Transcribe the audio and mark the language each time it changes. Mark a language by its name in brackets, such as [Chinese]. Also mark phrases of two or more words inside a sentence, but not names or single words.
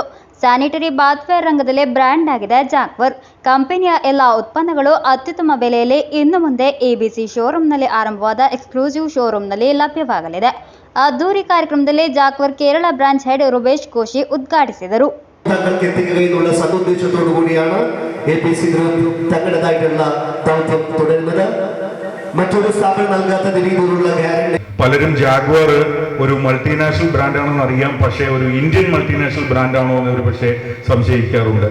[Kannada] ಸ್ಯಾನಿಟರಿ ಬಾತ್ವೇರ್ ರಂಗದಲ್ಲಿ ಬ್ರ್ಯಾಂಡ್ ಆಗಿದೆ ಜಾಕ್ವರ್. ಕಂಪನಿಯ ಎಲ್ಲ ಉತ್ಪನ್ನಗಳು ಅತ್ಯುತ್ತಮ ಬೆಲೆಯಲ್ಲಿ ಇನ್ನು ಮುಂದೆ ಎಬಿಸಿ ಶೋರೂಮ್ನಲ್ಲಿ ಆರಂಭವಾದ ಎಕ್ಸ್ಕ್ಲೂಸಿವ್ ಶೋರೂಮ್ನಲ್ಲಿ ಲಭ್ಯವಾಗಲಿದೆ. ಅದ್ದೂರಿ ಕಾರ್ಯಕ್ರಮದಲ್ಲಿ ಜಾಕ್ವರ್ ಕೇರಳ ಬ್ರಾಂಚ್ ಹೆಡ್ ರೂಬೇಶ್ ಕೋಶಿ ಉದ್ಘಾಟಿಸಿದರು. [Malayalam] സതുദ്ദേശത്തോടു കൂടിയാണ് എപിസി ഗ്രൂപ്പ് തങ്ങളുടേതായിട്ടുള്ള ദൗത്യം തുടരുന്നത്. മറ്റൊരു സ്ഥാപനം നൽകാത്ത രീതിയിലുള്ള ഗ്യാരണ്ടി. പലരും ജാഗ്വാർ ഒരു മൾട്ടിനാഷണൽ ബ്രാൻഡാണെന്ന് അറിയാം, പക്ഷേ ഒരു ഇന്ത്യൻ മൾട്ടിനാഷണൽ ബ്രാൻഡാണോ എന്ന് ഒരു പക്ഷേ സംശയിക്കാറുണ്ട്.